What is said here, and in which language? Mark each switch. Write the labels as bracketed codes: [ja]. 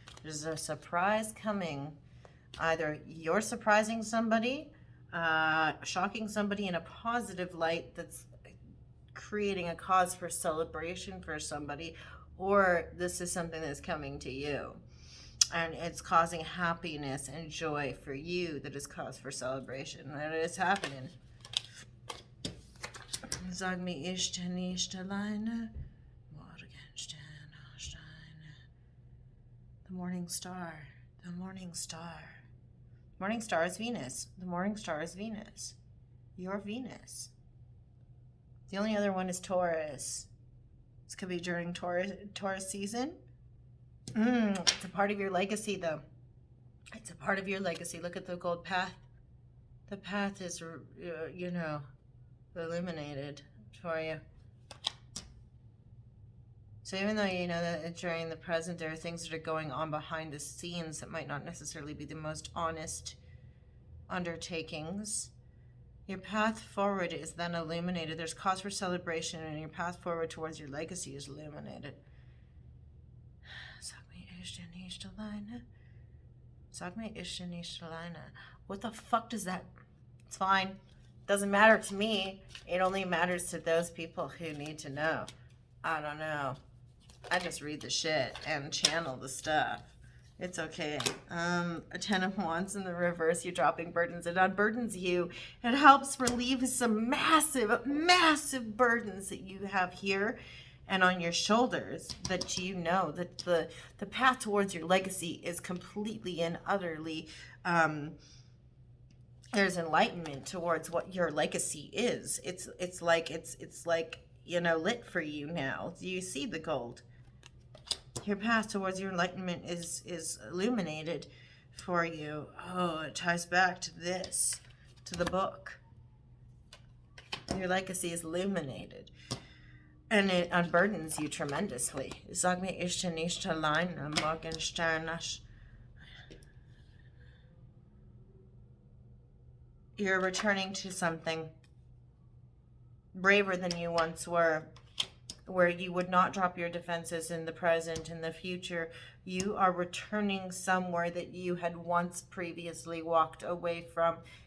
[en] There's a surprise coming. Either you're surprising somebody, shocking somebody in a positive light that's creating a cause for celebration for somebody, or this is something that's coming to you. And it's causing happiness and joy for you that is cause for celebration. And it is happening. [de] Sag mir, ich bin nicht alleine. Morgenstern, Steine. [en] The morning star. The morning star. Morning star is Venus. The morning star is Venus. You're Venus. The only other one is Taurus. This could be during Taurus season. It's a part of your legacy, though. It's a part of your legacy. Look at the gold path. The path is, you know, illuminated for you. So even though you know that during the present there are things that are going on behind the scenes that might not necessarily be the most honest undertakings, your path forward is then illuminated. There's cause for celebration, and your path forward towards your legacy is illuminated. [de] Sag mir, ich bin nicht alleine. Sag mir, ich bin nicht alleine. [en] What the fuck does that? It's fine. Doesn't matter to me. It only matters to those people who need to know. I don't know. I just read the shit and channel the stuff. It's okay. A 10 of Wands in the reverse. You're dropping burdens. It unburdens you. It helps relieve some massive, massive burdens that you have here and on your shoulders, that you know that the path towards your legacy is completely and utterly, there's enlightenment towards what your legacy is. It's like, you know, lit for you now. You see the gold. Your path towards your enlightenment is illuminated for you. Oh, it ties back to this, to the book. Your legacy is illuminated. And it unburdens you tremendously. [de] Sag mir, ich bin nicht alleine, Morgenstern. [en] You're returning to something braver than you once were, where you would not drop your defenses in the present, in the future. You are returning somewhere that you had once previously walked away from.